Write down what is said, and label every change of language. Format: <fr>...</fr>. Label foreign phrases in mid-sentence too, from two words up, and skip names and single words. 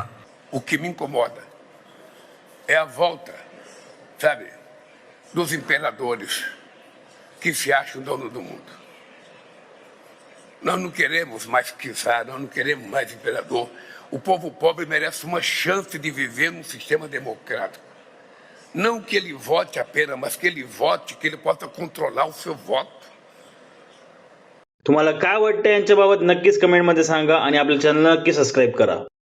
<pt>O que me incomoda é a volta, sabe, dos imperadores que se acham dono do mundo. Nós não queremos mais czar, nós não queremos mais imperador. O povo pobre merece uma chance de viver num sistema democrático. Não que ele vote apenas, mas que ele vote, que ele possa controlar o seu voto.</pt> <mr>तुम्हाला काय वाटतं यांच्याबाबत नक्कीच कमेंट मध्ये सांगा आणि आपल्या चॅनलला नक्की सबस्क्राइब करा.</mr>